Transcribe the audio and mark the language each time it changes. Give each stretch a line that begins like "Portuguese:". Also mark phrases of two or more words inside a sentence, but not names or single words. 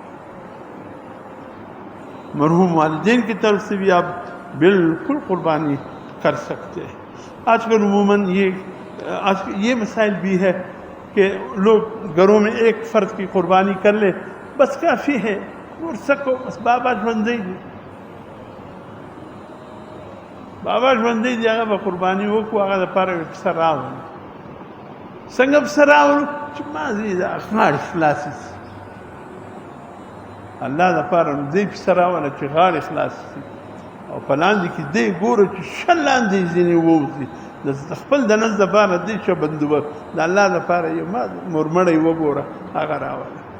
Urdu: مرحوم والدین کی طرف سے بھی آپ بالکل قربانی کر سکتے ہیں. آج کل عموماً یہ مسائل بھی ہے کہ لوگ گھروں میں ایک فرد کی قربانی کر لے بس کافی ہے اور سکو بس بابا بندے
Pashto: دی هغه به قرباني وکړو هغه لپاره پسه راوړو څنګه پسه راوړو چې مازې د غاړې خلاصې شي الله لپاره نو دی پسه راوړه چې غاړې خلاصې شي او په لاندې کې دی ګوره چې شل لاندې ځینې ووځي د خپل د نس دپاره دی شه بندوبست د الله لپاره یو ما مرمړی وګوره هغه راوړه